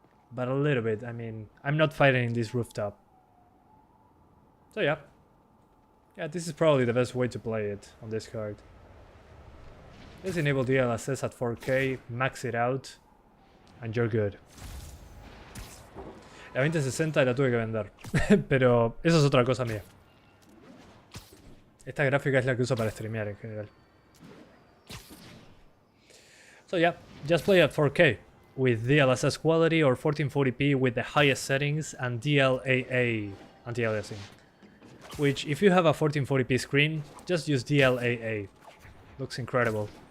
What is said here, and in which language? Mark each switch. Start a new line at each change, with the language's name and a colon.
English: But a little bit, I mean, I'm not fighting in this rooftop. So yeah. Yeah, this is probably the best way to play it on this card. Just enable DLSS at 4K, max it out, and you're good.
Spanish: La 2060 la tuve que vender, pero eso es otra cosa mía. Esta gráfica es la que uso para streamear en general.
English: So yeah, just play at 4K with DLSS quality or 1440p with the highest settings and DLAA anti-aliasing. Which, if you have a 1440p screen, just use DLAA. Looks incredible.